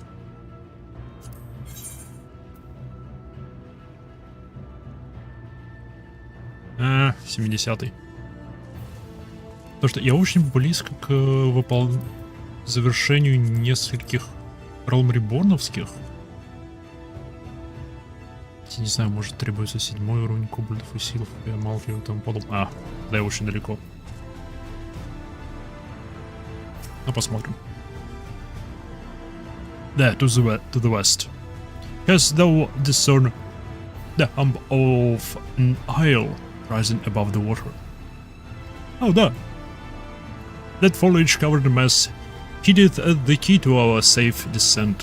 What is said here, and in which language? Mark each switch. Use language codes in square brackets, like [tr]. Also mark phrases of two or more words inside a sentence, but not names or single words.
[ru] А, 70-й. Потому что я очень близко к завершению нескольких Realm Reborn'овских. Я не знаю, может требуется 7-й уровень кобальдов и силов, и малки и тому подобное. Да, я очень далеко. Ну, посмотрим. [en] There, to the west. Hast thou discerned the hump of an isle rising above the water? [ru] Oh, да. [en] That foliage-covered mass hideth the key to our safe descent.